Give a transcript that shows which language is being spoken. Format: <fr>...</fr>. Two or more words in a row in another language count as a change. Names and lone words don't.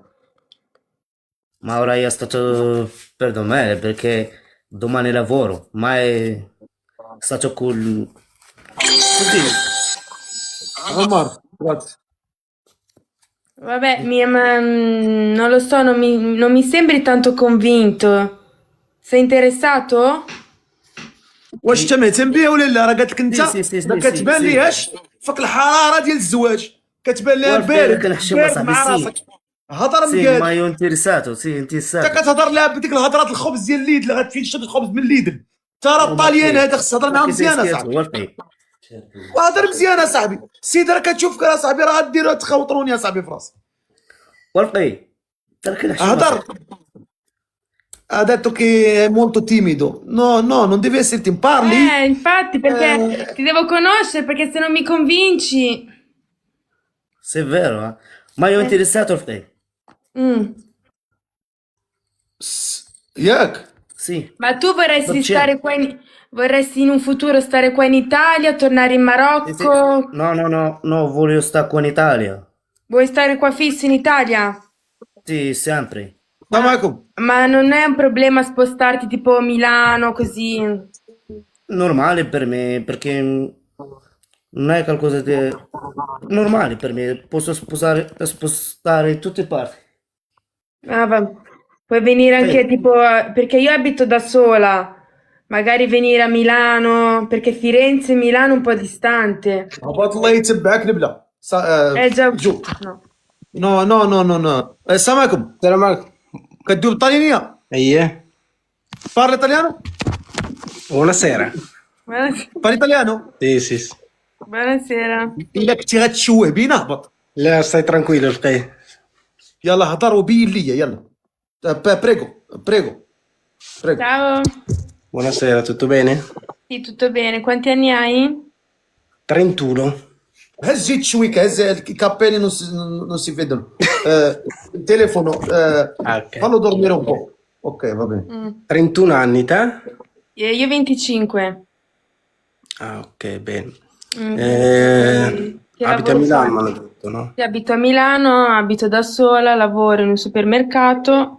<it>Ma ora io sto per domani perché domani lavoro. Mai stato così. عمر grazie Vabbè, non lo so, non mi sembri tanto convinto. Sei interessato?</it> <ar>واش</ar> <it>Sì,</it> <ar>انت مهتم بيها ولا لا راه قالت لك انت</ar> <it>sì, sì, sì,</it> <ar>ما</ar> <it>sì, sì,</it> <ar>كتبان</ar> <it>sì.</it> <ar>ليهاش فيك الحراره ديال الزواج كتبان ليها</ar> <it>Guarda,</it> <ar>بارد كنحشم بارد صاحبي مع</ar> <it>sì.</it> <ar>راسك هضر</ar> <it>Sì, ma</it> <ar>مقاد</ar> <it>io interessato, sì,</it> <ar>انت</ar> <it>interessato.</it> <ar>كتهضر لها بديك الهضرات الخبز ديال الليدل غتمشي تشرب الخبز من الليدل انت راه</ar> <it>Oh, ma</it> <ar>الطاليان</ar> <it>che?</it> <ar>هذا خص تهضر</ar> <it>Ma</it> <ar>معاهم</ar> <it>che sei</it> <ar>مزيان</ar> <it>scherzo?</it> <ar>اصاحبي</ar> <it>Guarda.</it> <ar>وهضر مزيان اصاحبي السيد راه كتشوفك اصاحبي راه غديروا تخوطروني اصاحبي في راسي Guarda. ترى كنحشم هضر صاحبي.</ar> <it>ha detto che è molto timido no non deve essere timido parli Infatti, perché ti devo conoscere, perché se non mi convinci... Se è vero, eh? Ma io Eh, interessato a te. mm.</it> <ar>ياك</ar> <it>Sì, Ma tu vorresti 100%. stare vorresti in un futuro stare qua in Italia, tornare in Sì, sì. Marocco? No, voglio stare qua in Italia. Vuoi stare qua fisso in Italia? Sì, sempre.</it> <ar>السلام</ar> <it>Ah,</it> <ar>عليكم</ar> <it>ma non è un problema spostarti tipo a Milano, così? Normale per me, perché non è qualcosa di normale per me. Posso spostare in tutte parti. Ah, puoi venire Sì. anche tipo, perché io abito da sola, magari venire a Milano, perché Firenze e Milano è un po' distante.</it> <ar>هبط الله يتبعك نبله</ar> <it>È già...</it> <ar>جو</ar> <it>No.</it> <ar>no السلام عليكم السلام عليكم. كدوب الطليانيه ايه.</ar> <it>parli italiano buonasera. parli italiano Sì. Buonasera.</it> <ar>الا كنتي غتشوه بينا اهبط لا</ar> <it>stai tranquillo</it> <ar>القيه. يلا هضر وبين ليا يلا prego</ar> <it>Ciao. Buonasera, tutto bene? Sì, tutto bene. Quanti anni hai? 31.</it> <ar>هز جيت شويك هز الكابيلي</ar> <it>non si vedono il telefono Ok. fallo dormire un po' ok va bene 31 anni te? Io 25. Ah, ok, bene. Che Abiti a lavoro Milano, fai? mi hanno detto, no? Sì, abito a Milano, abito da sola, lavoro in un supermercato.</it>